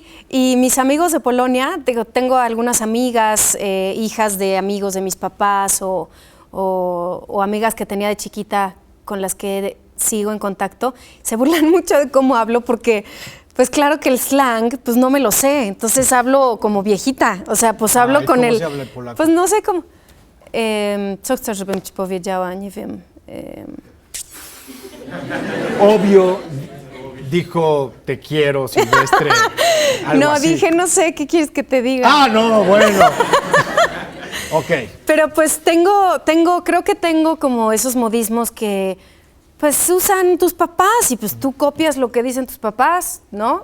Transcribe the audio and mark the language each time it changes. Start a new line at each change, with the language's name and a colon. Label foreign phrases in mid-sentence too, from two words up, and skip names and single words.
Spanish: Y mis amigos de Polonia, tengo algunas amigas, hijas de amigos de mis papás o amigas que tenía de chiquita con las que sigo en contacto, se burlan mucho de cómo hablo porque, pues claro que el slang, pues no me lo sé, entonces hablo como viejita, o sea, pues hablo con ¿cómo se habla el polaco? Pues no sé cómo.
Polish: Co chcesz, żebym ci powiedziała? Nie wiem.
Spanish: Obvio, dijo te quiero, Silvestre. Algo No, así. dije, no sé, ¿qué quieres que te diga? Ah, no, bueno. Ok. Pero pues creo que tengo como esos modismos que pues usan tus papás y pues tú copias lo que dicen tus papás, ¿no?